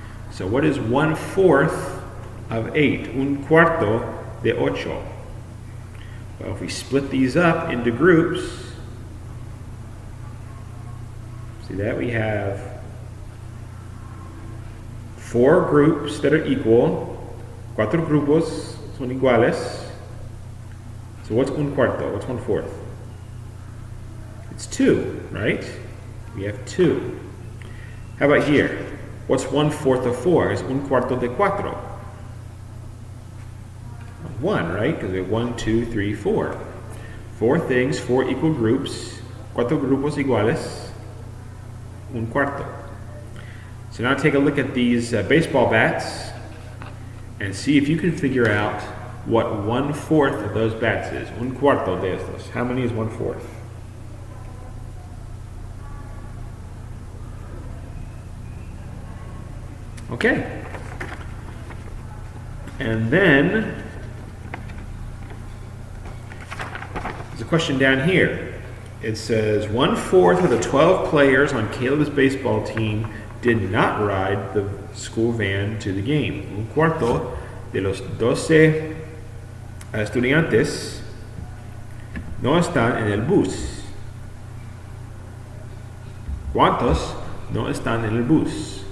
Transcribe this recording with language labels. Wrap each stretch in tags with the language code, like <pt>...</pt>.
<en>So what is 1/4 of 8?</en> <es>Un cuarto de ocho.</es> <en>Well, if we split these up into groups, see that we have 4 groups that are equal.</en> <es>Cuatro grupos son iguales.</es> <en>So what's</en> <es>un cuarto?</es> <en>What's 1/4? It's 2, right? We have 2. How about here? What's 1/4 of 4? It's</en> <es>un cuarto de cuatro.</es> <en>1, right? Because we have 1, 2, 3, 4. 4 things, 4 equal groups.</en> <es>Cuatro grupos iguales. Un cuarto.</es> <en>So now take a look at these baseball bats and see if you can figure out what 1/4 of those bats is.</en> <es>Un cuarto de estos.</es> <en>How many is 1/4? Okay. And then there's a question down here. It says 1/4 of the 12 players on Caleb's baseball team did not ride the school van to the game.</en> <es>Un cuarto de los 12 estudiantes no están en el bus. ¿Cuántos no están en el bus?</es>